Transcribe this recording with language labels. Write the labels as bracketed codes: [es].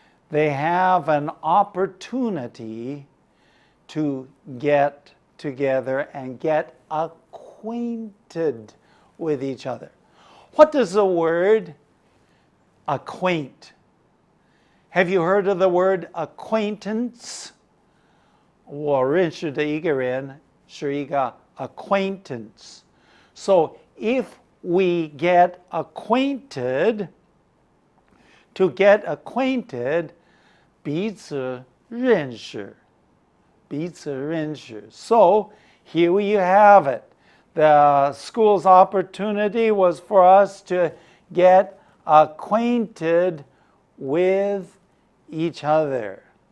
[en] They have an opportunity to get together and get acquainted with each other. What does the word acquaint? Have you heard of the word acquaintance? [zh] 我认识的一个人是一个 acquaintance. [en] So if we get acquainted, to get acquainted, [zh] 彼此认识. [en] So here you have it. The school's opportunity was for us to get acquainted with each other.